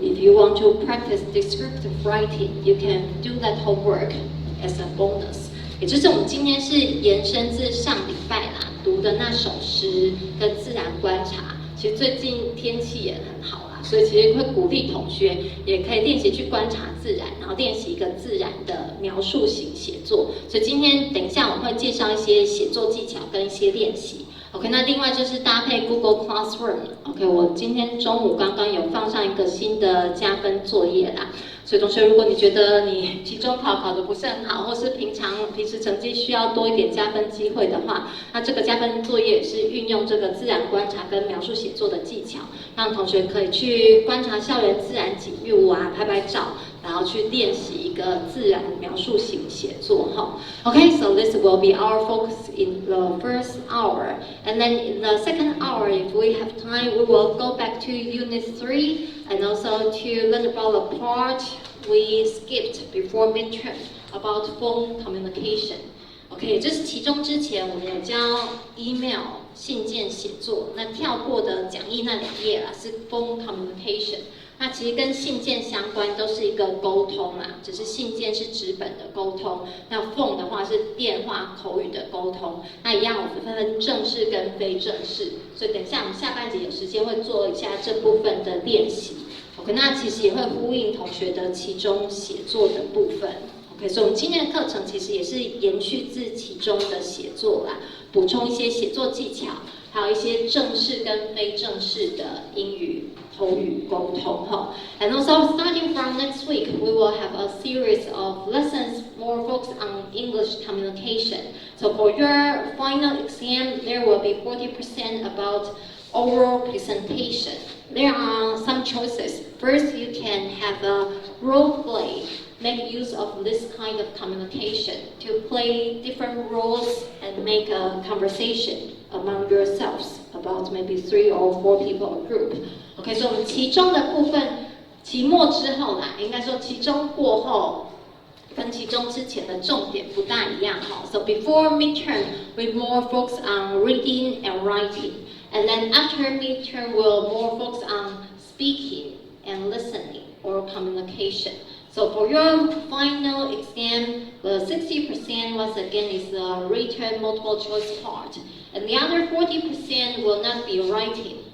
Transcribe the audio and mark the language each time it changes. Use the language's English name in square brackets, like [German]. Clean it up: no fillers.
[English] If you want to practice descriptive writing, you can do that homework as a bonus. [Chinese] 也就是我们今天是延伸自上礼拜啦读的那首诗跟自然观察，其实最近天气也很好啦，所以其实会鼓励同学也可以练习去观察自然，然后练习一个自然的描述型写作。所以今天等一下我们会介绍一些写作技巧跟一些练习。 OK， 那另外就是搭配 Google Classroom。OK， 我今天中午刚刚有放上一个新的加分作业啦。所以同学，如果你觉得你期中考得不是很好，或是平时成绩需要多一点加分机会的话，那这个加分作业是运用这个自然观察跟描述写作的技巧，让同学可以去观察校园自然景物啊，拍拍照，然后去练习一个自然描述型写作哈。 [English] Okay, so this will be our focus in the first hour, and then in the second hour, if we have time, we will go back to Unit 3 and also to learn about the part we skipped before midterm about phone communication. [Chinese] OK， 就是其中之前我们有教 email 信件写作，那跳过的讲义那2页啦是 phone communication。那其实跟信件相关，都是一个沟通啦，只是信件是纸本的沟通，那 phone 的话是电话口语的沟通。那一样，我们分正式跟非正式，所以等一下我们下半节有时间会做一下这部分的练习。 OK， 那其实也会呼应同学的期中写作的部分。 OK， 所以我们今天的课程其实也是延续自期中的写作啦，补充一些写作技巧，还有一些正式跟非正式的英语口语沟通哈。 [English] And also starting from next week, we will have a series of lessons more focused on English communication. So for your final exam, there will be 40% about oral presentation. There are some choices. First, you can have a role play. Make use of this kind of communication to play different roles and make a conversation among yourselves about maybe 3 or 4 people a group. [Chinese] OK， 所以我们期中的部分，期末之后啦，应该说期中过后跟期中之前的重点不大一样哈。 [English] So before midterm, we more focus on reading and writing, and then after midterm, we'll more focus on speaking and listening or communication. So for your final exam, the 60% once again is the written multiple choice part, and the other 40% will not be writing.